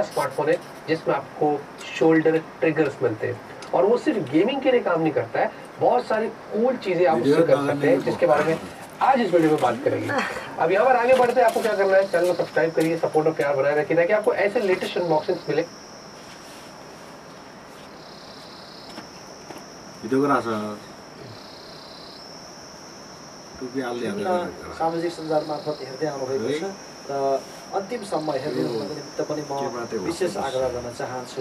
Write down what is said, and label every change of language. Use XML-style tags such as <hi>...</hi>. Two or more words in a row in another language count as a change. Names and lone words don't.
<hi>स्मार्टफोन है जिसमें आपको</hi> <en>shoulder triggers</en> <hi>मिलते हैं और वो सिर्फ गेमिंग के लिए काम नहीं करता है, बहुत सारी कूल चीजें आप उससे कर सकते हैं जिसके बारे में आज इस वीडियो में बात करेंगे। अब यहाँ पर आगे बढ़ते हैं, आपको क्या करना है, चैनल को सब्सक्राइब करिए, सपोर्ट और प्यार बनाए रखिए ताकि आपको ऐसे</hi> <en>latest unboxings</en> <hi>मिले।</hi> <ne>सामाजिक सञ्जाल मार्फत हेर्दै आउनुभएको छ र अन्तिमसम्म हेर्दै आउनुको निमित्त पनि म विशेष आग्रह गर्न चाहन्छु।</ne>